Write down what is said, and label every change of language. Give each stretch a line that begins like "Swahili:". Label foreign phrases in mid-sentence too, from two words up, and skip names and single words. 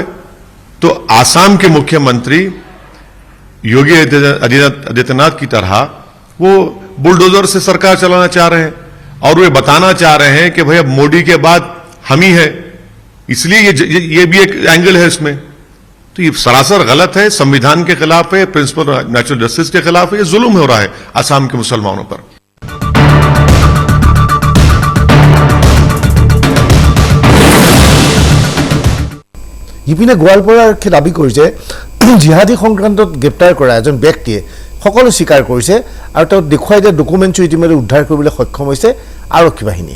Hindi: तो आसाम के मुख्यमंत्री योगी आदित्यनाथ की तरह वो बुलडोजर से सरकार चलाना चाह रहे हैं और वे बताना चाह रहे हैं कि भाई अब मोदी के बाद हम ही है, इसलिए ये भी एक एंगल है इसमें। तो ये सरासर गलत है, संविधान के खिलाफ है,
English: principle natural justice
Hindi: के खिलाफ है, ये जुल्म हो रहा है आसाम के मुसलमानों पर।
Assamese: ইপিনে গোৱালপাৰা আৰক্ষীয়ে দাবী কৰিছে জিহাদী সংক্ৰান্তত গ্ৰেপ্তাৰ কৰা এজন ব্যক্তিয়ে সকলো স্বীকাৰ কৰিছে আৰু তেওঁ দেখুৱাই দিয়া ডকুমেণ্টছো ইতিমধ্যে উদ্ধাৰ কৰিবলৈ সক্ষম হৈছে আৰক্ষী বাহিনীয়ে।